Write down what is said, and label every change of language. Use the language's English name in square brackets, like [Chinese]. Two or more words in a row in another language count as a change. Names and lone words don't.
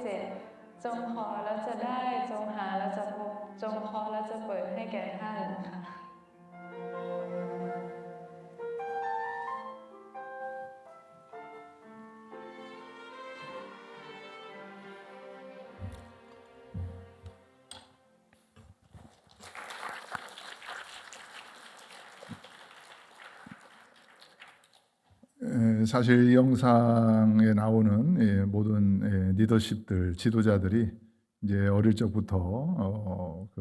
[Thai] 7จงขอแล้วจะได้จงหาแล้วจะพบจงเคาะแล้วจะเปิดให้แก่ท่านค่ะ [Korean] 사실 이 영상에 나오는 모든 리더십들, 지도자들이 이제 어릴 적부터